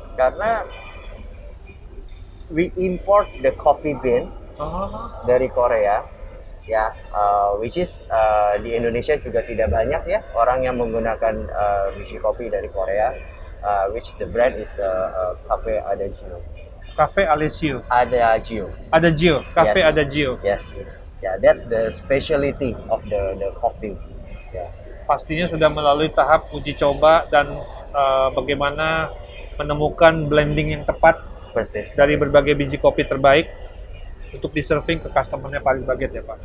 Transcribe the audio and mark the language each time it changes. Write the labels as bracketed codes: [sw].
[id] Karena [en] we import the coffee bean [id] dari Korea, ya, [en] which is [id] di Indonesia juga tidak banyak ya orang yang menggunakan biji kopi dari Korea, [en] which the brand is the [id] Cafe Adagio. Cafe Alessio. Adagio. Adagio. Cafe [en] Yes. Adagio. Yes. Yeah, that's the specialty of the coffee. Yeah. [id] Pastinya sudah melalui tahap uji coba dan bagaimana menemukan blending yang tepat Persis. dari berbagai biji kopi terbaik untuk diserving ke customer-nya Paris Baguette ya Pak.